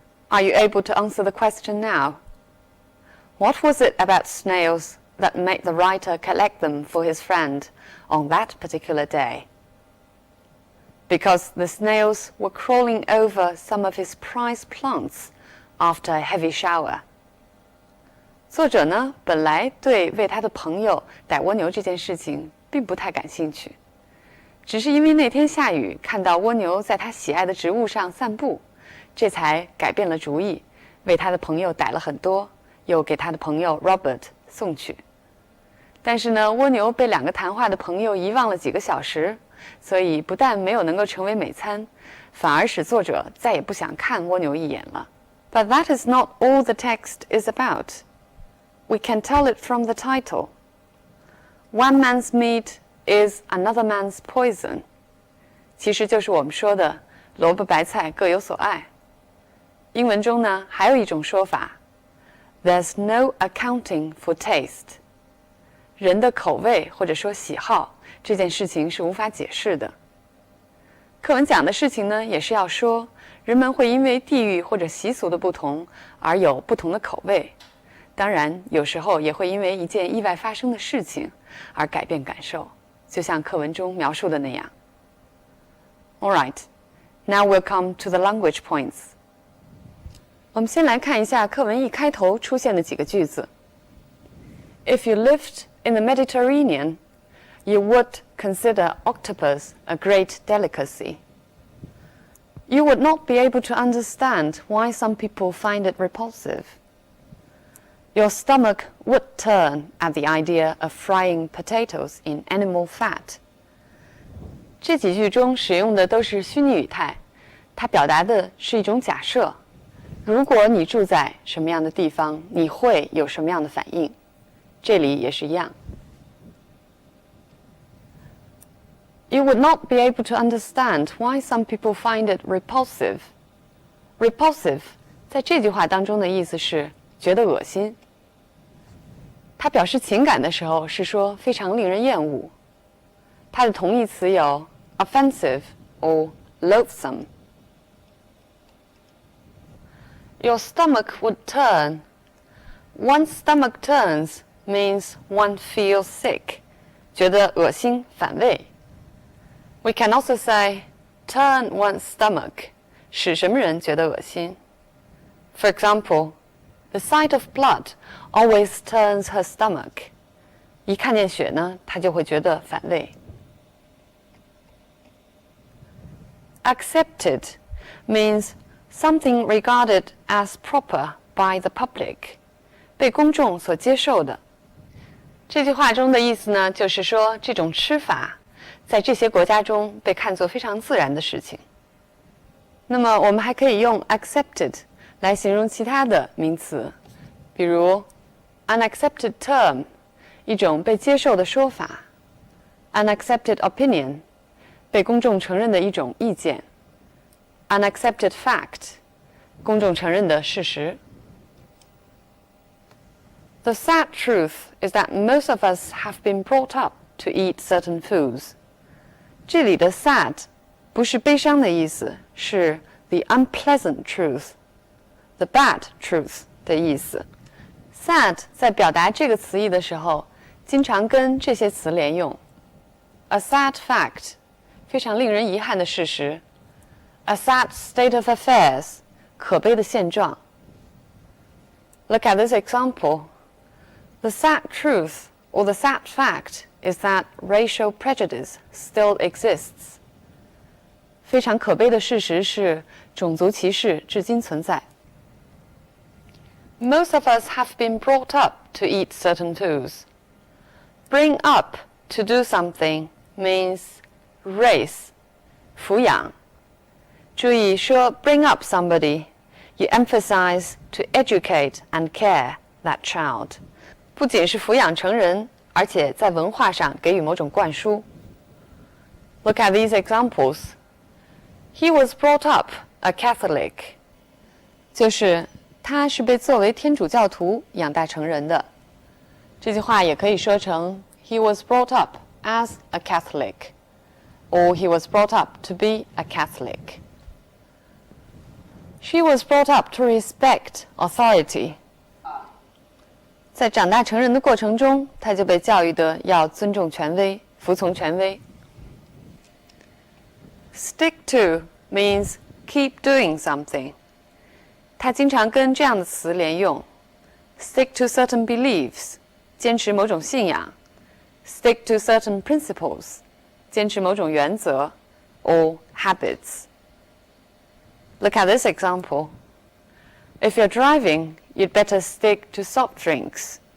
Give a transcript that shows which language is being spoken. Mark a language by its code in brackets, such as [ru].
[en] Are you able to answer the question now? What was it about snails that made the writer collect them for his friend on that particular day? Because the snails were crawling over some of his prized plants after a heavy shower. [zh] 作者呢，本来对为他的朋友逮蜗牛这件事情并不太感兴趣，只是因为那天下雨，看到蜗牛在他喜爱的植物上散步，这才改变了主意，为他的朋友逮了很多，又给他的朋友 Robert 送去。但是呢，蜗牛被两个谈话的朋友遗忘了几个小时，所以不但没有能够成为美餐，反而使作者再也不想看蜗牛一眼了。 [en] But that is not all the text is about. We can tell it from the title. One man's meat is another man's poison. [zh] 其实就是我们说的萝卜白菜各有所爱。英文中呢，还有一种说法 [en] There's no accounting for taste. [zh] 人的口味或者说喜好这件事情是无法解释的。课文讲的事情呢，也是要说人们会因为地域或者习俗的不同而有不同的口味。当然，有时候也会因为一件意外发生的事情而改变感受，就像课文中描述的那样。 [en] All right, now we'll come to the language points. [zh] 我们先来看一下课文一开头出现的几个句子。 [en] If you lived in the Mediterranean, you would consider octopus a great delicacy. You would not be able to understand why some people find it repulsive.Your stomach would turn at the idea of frying potatoes in animal fat. [zh] 这几句中使用的都是虚拟语态，它表达的是一种假设。如果你住在什么样的地方，你会有什么样的反应？这里也是一样。 [en] You would not be able to understand why some people find it repulsive. [zh] Repulsive 在这句话当中的意思是觉得恶心。它表示情感的时候是说非常令人厌恶。它的同义词有 [en] offensive or loathsome. Your stomach would turn. One's stomach turns means one feels sick. [zh] 觉得恶心反胃。 [en] We can also say turn one's stomach. [zh] 使什么人觉得恶心 [en] For example, the sight of blood always turns her stomach. [zh] 一看见血呢，她就会觉得反胃。 [en] Accepted means something regarded as proper by the public. [zh] 被公众所接受的。这句话中的意思呢，就是说这种吃法在这些国家中被看作非常自然的事情。那么我们还可以用 accepted 来形容其他的名词，比如 [en] unaccepted term [zh] 一种被接受的说法 [en] unaccepted opinion [zh] 被公众承认的一种意见 [en] unaccepted fact [zh] 公众承认的事实。 [en] The sad truth is that most of us have been brought up to eat certain foods. [zh] 这里的 sad 不是悲伤的意思，是 [en] the unpleasant truth, the bad truth [zh] 的意思。 sad 在表达这个词义的时候，经常跟这些词连用。 [en] A sad fact [zh] 非常令人遗憾的事实。 [en] A sad state of affairs [zh] 可悲的现状。 [en] Look at this example. The sad truth or the sad fact is that racial prejudice still exists. [zh] 非常可悲的事实是种族歧视至今存在。 [en] Most of us have been brought up to eat certain foods. Bring up to do something means raise, [zh] 抚养。注意说 [en] bring up somebody, you emphasize to educate and care that child. [zh] 不仅是抚养成人，而且在文化上给予某种灌输。 [en] Look at these examples. He was brought up a Catholic. [zh] 就是他是被作为天主教徒养大成人的。这句话也可以说成 [en] He was brought up as a Catholic, or he was brought up to be a Catholic. She was brought up to respect authority. [zh] 在长大成人的过程中，他就被教育的要尊重权威，服从权威。 [en] Stick to means keep doing something. [zh] 它经常跟这样的词连用 ： [en] stick to certain beliefs， [zh] 坚持某种信仰 ； [en] stick to certain principles， [zh] 坚持某种原则 [en] or habits. Look at this example. If you're driving, you'd better stick to soft drinks.